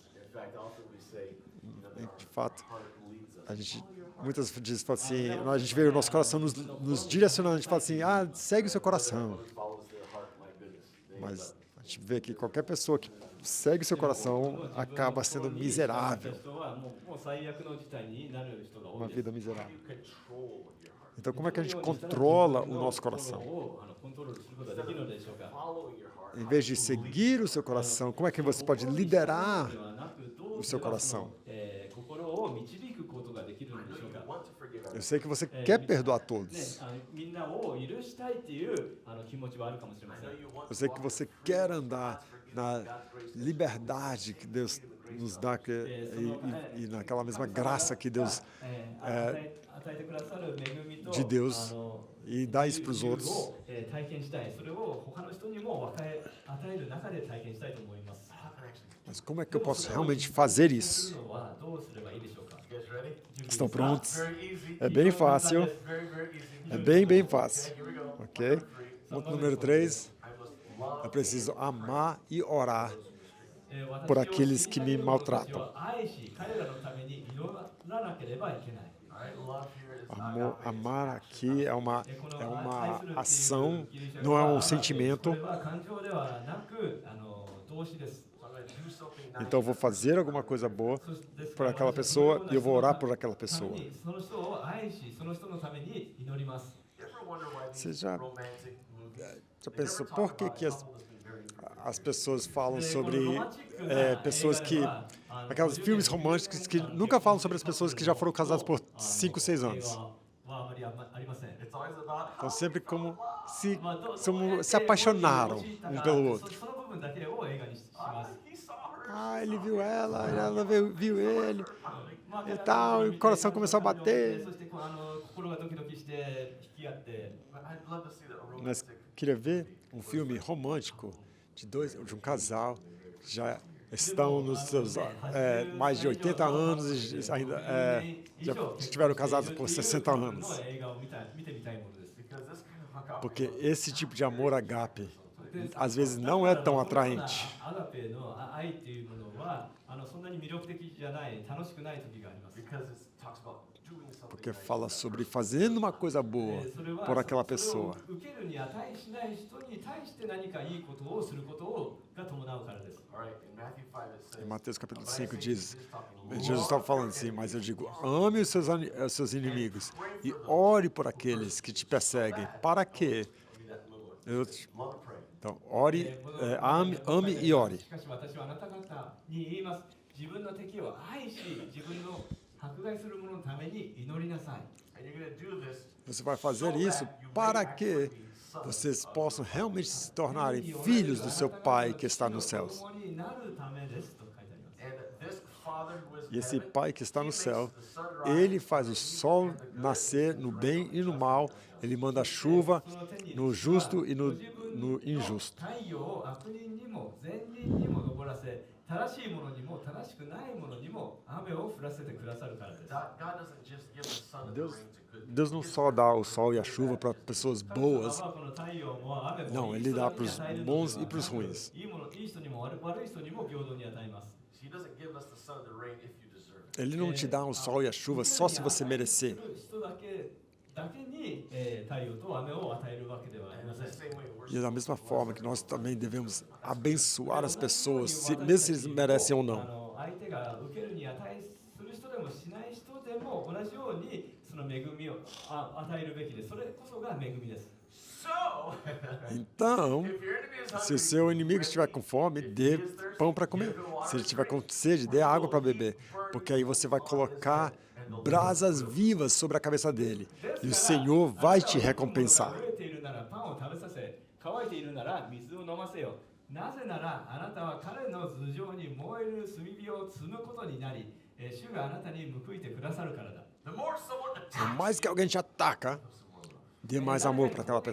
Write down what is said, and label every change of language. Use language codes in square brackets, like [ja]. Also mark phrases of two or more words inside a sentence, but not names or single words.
[en] in fact often we say, that [pt] De fato, [en] our heart leads us. [pt] a gente muitas vezes fala assim, a gente vê o nosso coração nos direcionando, a gente fala assim, segue o seu coração. [en] Others follows their heart, my goodness. They [pt] Mas a gente vê que qualquer pessoa que segue o seu coração acaba sendo miserável, [ja] 人はもう最悪の事態になる人が多 [pt] uma [ja] いです。 [pt] vida miserável. [en] you control your heart. [pt] Então, como é que a gente controla o nosso coração? [ja] コントロールすることができるのでしょうか。 [en] Following your heart. [pt] Em vez de seguir o seu coração, como é que você pode liderar [ja] ではなくどう [pt] o [ja] す [pt] seu [ja] れば [pt] coração? [ja] 心を導くことができるのでしょう [en] You [ja] か。 [en] want to forgive others. [pt] Eu sei que você quer perdoar [ja] ね [pt] todos. [ja] みんなを許したいっていう気持ちはあるかもしれま [en] I [ja] せん [en] know。you want [pt] Eu sei [en] to [pt] que [en] walk [pt] você [en] in freedom, [pt] quer [en] God's [pt] andar [en] forgiveness, [pt] na [en] God's grace. [pt] liberdade que Deus nos dá e naquela mesma graça que Deus [ja] 与えてくださる恵みと [pt] de Deus [ja] あの [pt] e dá isso para os [ja] 自由 [pt] outros. [ja] を体験したい。それを他の人にも与える中で体験したいと思います。 [en] How can I actually do [pt] Mas como é que eu posso realmente fazer [ja] す [pt] isso? [ja] るのはどうすればいいでしょうか。 [en] it? You guys ready? [pt] Estão prontos? [en] Very easy. [pt] É bem fácil. [en] Very, very easy. [pt] É bem fácil. [en] Okay, here we go. [pt] Ok? [en] Number 3. [pt] Ponto número 3. [en] I must love [pt] Eu preciso amar e orar [ja] 私を [pt] por aqueles que me [ja] 知りたい人 [pt] maltratam. [ja] たちを愛し、彼らのために祈らなければいけない。 [en] Alright, love here is [pt] Amar aqui é uma ação, não é um sentimento. [ja] これは感情ではなく、動詞です。 [en] So I'm going to do something nice. [pt] Então eu vou fazer alguma coisa boa por aquela pessoa e eu vou orar por aquela pessoa. [ja] その人を愛し、その人のために祈ります。 [en] You ever wonder why [pt] Você [en] these [pt] já- [en] romantic movies [pt] Já [en] they never [pt] pensou [en] talk [pt] por que, [en] about [pt] que [en] couples being very important? [pt] as pessoas falam sobre pessoas que. Aqueles filmes românticos que nunca falam sobre as pessoas que já foram casadas por 5, 6 anos. [ja] はあまりありません。 [en] It's always about [pt] Então sempre como se, [ja] まあど [pt] se apaixonaram um pelo outro. [ja] その部分だけを映画にします。 [en] he saw her. [pt] Ele viu ela viu ele. [ja] まあ [pt] E tal, e o coração começou a bater. [ja] そして心がドキドキして引き合って。 [en] But I'd love to see that a [pt] Mas [en] romantic. [pt] queria ver um filme romântico de um casal que já estão nos seus mais de 80 anos e ainda já estiveram casados por 60 anos. [ja] 映画を見てみたいものです。 [en] Because this kind of agape, [pt] Porque esse tipo de amor agape às vezes não é tão atraente. [ja] アガペの愛っていうものはそんなに魅力的じゃない楽しくない時があります。 [en] because it talks about doing something [pt] Porque [en] nice. [pt] fala sobre fazendo uma coisa boa [ja] それは [pt] por aquela [ja] それ [pt] pessoa. [ja] を受けるに値しない人に対して何かいいことをすることが伴うからです。 [en] All right, in Matthew 5 it says, [pt] Em Mateus capítulo [en] but I [pt] 5 [en] say to [pt] diz, [en] you, this talking, [pt] Jesus estava falando assim, mas eu digo, ame os seus inimigos e ore por aqueles que te perseguem. Para quê? [en] give me that little word. [pt] Eu, [en] Love and pray. [pt] então, ame e ore. [ja] しかし私はあなた方に言います。 自分の敵を愛し、自分の迫害する者のために祈りなさい。 [en] And you're going to do this [pt] Você vai fazer [en] so [pt] isso [en] that you [pt] para [en] may [pt] que [en] actually be sons [pt] vocês [en] of [pt] possam realmente se tornarem filhos do seu Pai que está nos céus. [ja] 子供になるためですと書いてあります [en] And this Father who is [pt] E [en] in [pt] esse [en] heaven, [pt] Pai que está [en] he [pt] no [en] makes [pt] céu, [en] the sun rise [pt] ele faz o [en] on [pt] sol [en] the evil and the good, [pt] nascer [en] and [pt] no [en] sends [pt] bem [en] rain [pt] e no [en] on the [pt] mal, [en] just and the [pt] ele [en] unjust. [pt] manda chuva [ja] その手に [pt] no justo e no [ja] ご自分の [pt] injusto. [ja] 太陽を悪人にも善人にも昇らせ、正しい者にも正しくない者にも雨を降らせてくださるからです。 [en] God doesn't just give the sun and the [pt] Deus- [en] rain to good [pt] Deus não só dá o sol e a chuva para pessoas [ja] 神様 [pt] boas, [ja] はこの太陽も雨も [pt] não, [ja] いい [pt] ele [ja] 人 [pt] dá [ja] に [pt] para os [ja] 与えるのでは [pt] bons e [ja] なく [pt] para os ruins. [ja] いい人にも悪い人にも平等に与えます。 [en] He doesn't give us the sun and the rain if you deserve it. [pt] Ele não te dá o sol e a chuva só se você merecer. [ja] 人だけに、太陽と雨を与えるわけではあり [en] And [ja] ま [en] in [ja] せ [en] the [ja] ん。 [en] same way, we're [pt] E da mesma forma que nós também devemos abençoar as [ja] 同じように [pt] pessoas, [ja] 私たち [pt] mesmo se eles merecem ou [ja] あ [pt] não. [ja] の相手が受けるに値する人でもしない人でも同じようにその恵みを与えるべきです。それこそが恵みです。 [en] So, [pt] Então, [en] if your enemy is [pt] se o [en] hungry, [pt] seu inimigo estiver com fome, dê pão para comer. Se ele estiver com sede, dê água para beber. Porque aí você vai colocar brasas vivas sobre a cabeça dele. E o Senhor vai te recompensar. [ja] 飢えているならパンを食べさせ、乾いているなら水を飲ませよ。なぜならあなたは彼の頭上に燃える炭火を積むことになり、主があなたに報いてくださるからだ。 [en] the more someone [pt] Por [en] attacks [pt] mais que alguém te ataca, dê mais amor para aquela